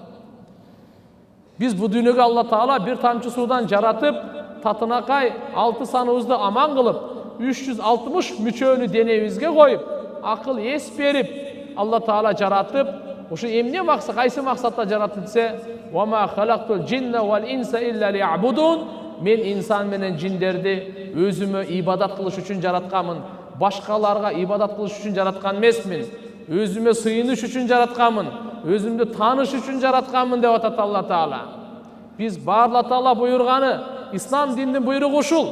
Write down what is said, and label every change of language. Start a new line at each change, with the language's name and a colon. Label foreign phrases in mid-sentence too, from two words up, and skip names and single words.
Kyrgyz: Биз бу дүйнөгө Алла Таала бир тамчы суудан жаратып, татынакай 6 саныбызды аман кылып, 360 мүчөнү денебизге коюп, акыл эс берип, Алла Таала жаратып, ушу эмне максат, кайсы максатта жаратты десе,
Arabic: "وما خلقت الجن والإنس إلا ليعبدون."
Kyrgyz: Мен инсан менен жиндерди өзүмө ибадат кылыш үчүн жаратканмын. Башкаларга ибадат кылыш үчүн жараткан эмесмин. Өзүмө сыйыныш үчүн жаратканмын. Өзүмдү тааныш үчүн жаратканмын деп атат Алла Таала. Биз Алла Таала буйрганы, ислам диндин буйругу ушул.